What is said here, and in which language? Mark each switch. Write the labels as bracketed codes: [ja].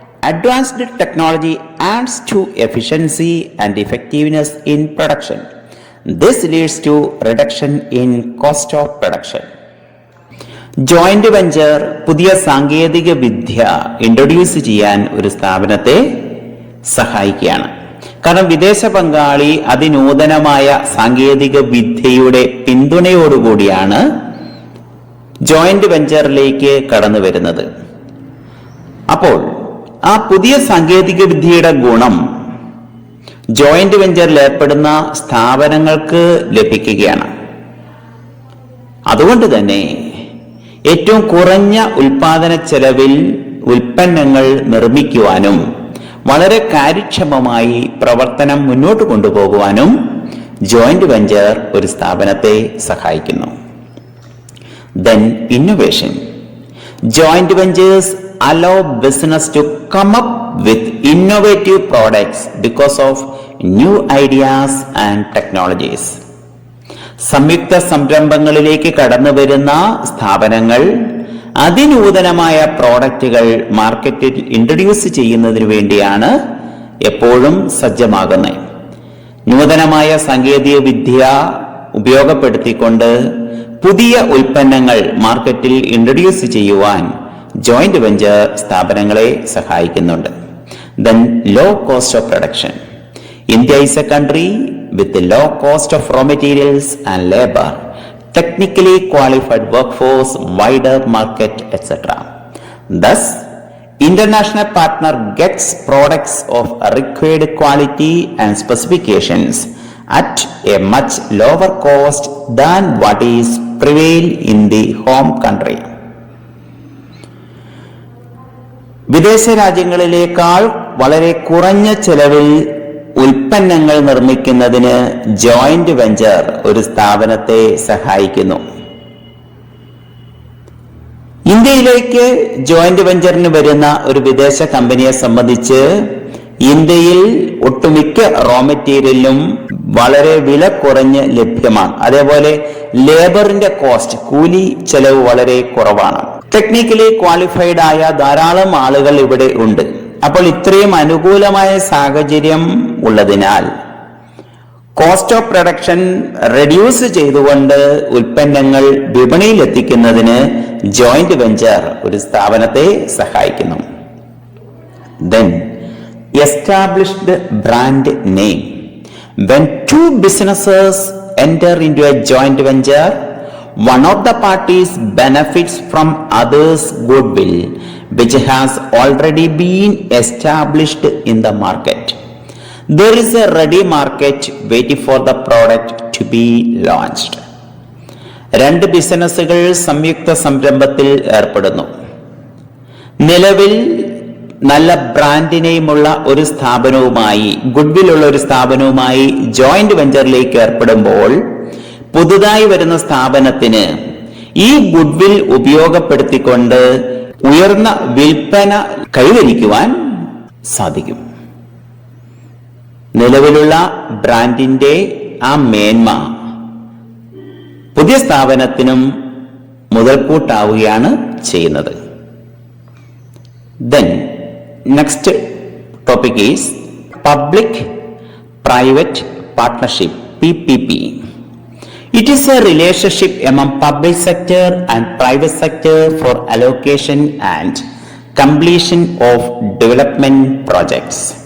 [en] Advanced technology adds to efficiency and effectiveness in production. This leads to reduction in cost of production. [ml] Joint venture പുതിയ സാങ്കേതിക വിദ്യ introduce ചെയ്യാൻ ഒരു സ്ഥാപനത്തെ സഹായിക്കുകയാണ്. കാരണം വിദേശ പങ്കാളി അതിനൂതനമായ സാങ്കേതിക വിദ്യയുടെ പിന്തുണയോടുകൂടിയാണ് ജോയിന്റ് വെഞ്ചറിലേക്ക് കടന്നു വരുന്നത്. അപ്പോൾ ആ പുതിയ സാങ്കേതിക വിദ്യയുടെ ഗുണം ജോയിന്റ് വെഞ്ചറിൽ ഏർപ്പെടുന്ന സ്ഥാപനങ്ങൾക്ക് ലഭിക്കുകയാണ്. അതുകൊണ്ട് തന്നെ ഏറ്റവും കുറഞ്ഞ ഉൽപാദന ചെലവിൽ ഉൽപ്പന്നങ്ങൾ നിർമ്മിക്കുവാനും വളരെ കാര്യക്ഷമമായി പ്രവർത്തനം മുന്നോട്ട് കൊണ്ടുപോകുവാനും ജോയിന്റ് വെഞ്ചർ ഒരു സ്ഥാപനത്തെ സഹായിക്കുന്നു. [en] Then innovation. Joint ventures allow business to come up with innovative products because of new ideas and technologies. [ml] സംയുക്ത സംരംഭങ്ങളിലേക്ക് കടന്നു വരുന്ന സ്ഥാപനങ്ങൾ അതിനൂതനമായ പ്രോഡക്റ്റുകൾ മാർക്കറ്റിൽ ഇൻട്രൊഡ്യൂസ് ചെയ്യുന്നതിന് വേണ്ടിയാണ് എപ്പോഴും സജ്ജമാകുന്നത്. നൂതനമായ സാങ്കേതിക വിദ്യ ഉപയോഗപ്പെടുത്തിക്കൊണ്ട് പുതിയ ഉൽപ്പന്നങ്ങൾ മാർക്കറ്റിൽ ഇൻട്രൊഡ്യൂസ് ചെയ്യുവാൻ ജോയിന്റ് വെഞ്ചർ സ്ഥാപനങ്ങളെ സഹായിക്കുന്നുണ്ട്. [en] Then low cost of production. India is a country with the low cost of raw materials and labor, technically qualified workforce, wider market, etc. Thus, international partner gets products of required quality and specifications at a much lower cost than what is prevail in the home country. [ml] വിദേശ രാജ്യങ്ങളിലേക്കാൾ വളരെ കുറഞ്ഞ ചെലവിൽ ഉൽപ്പന്നങ്ങൾ നിർമ്മിക്കുന്നതിന് joint venture ഒരു സ്ഥാപനത്തെ സഹായിക്കുന്നു. ഇന്ത്യയിലേക്ക് ജോയിന്റ് വെഞ്ചറിന് വരുന്ന ഒരു വിദേശ കമ്പനിയെ സംബന്ധിച്ച് ഇന്ത്യയിൽ ഒട്ടുമിക്ക റോ മെറ്റീരിയലിലും വളരെ വില കുറഞ്ഞ് ലഭ്യമാണ്. അതേപോലെ ലേബറിന്റെ കോസ്റ്റ്, കൂലി ചെലവ് വളരെ കുറവാണ്. [en] technically qualified [ml] ആയ ധാരാളം ആളുകൾ ഇവിടെ ഉണ്ട്. അപ്പോൾ ഇത്രയും അനുകൂലമായ സാഹചര്യം ഉള്ളതിനാൽ [en] cost of production reduce [ml] ചെയ്തുകൊണ്ട് ഉൽപ്പന്നങ്ങൾ വിപണിയിൽ എത്തിക്കുന്നതിന് ജോയിന്റ് വെഞ്ചർ ഒരു സ്ഥാപനത്തെ സഹായിക്കുന്നു. [en] Then, established brand name. When two businesses enter into a joint venture, one of the parties benefits from others' goodwill, which has already been established in the market. There is a ready market waiting for the product to be launched. [ml] രണ്ട് ബിസിനസ്സുകൾ സംയുക്ത സംരംഭത്തിൽ ഏർപ്പെടുന്നു. നിലവിൽ നല്ല brand നെയിമുള്ള ഒരു സ്ഥാപനവുമായി, ഗുഡ്വില്ലുള്ള ഒരു സ്ഥാപനവുമായി joint വെഞ്ചറിലേക്ക് ഏർപ്പെടുമ്പോൾ പുതുതായി വരുന്ന സ്ഥാപനത്തിന് ഈ ഗുഡ്വിൽ ഉപയോഗപ്പെടുത്തിക്കൊണ്ട് ഉയർന്ന വിൽപ്പന കൈവരിക്കുവാൻ സാധിക്കും. നിലവിലുള്ള ബ്രാൻഡിന്റെ ആ മേന്മ പുതിയ സ്ഥാപനത്തിനും മുതൽക്കൂട്ടാവുകയാണ് ചെയ്യുന്നത്. [en] Then next topic is public-private partnership, PPP. It is a relationship among public sector and private sector for allocation and completion of development projects.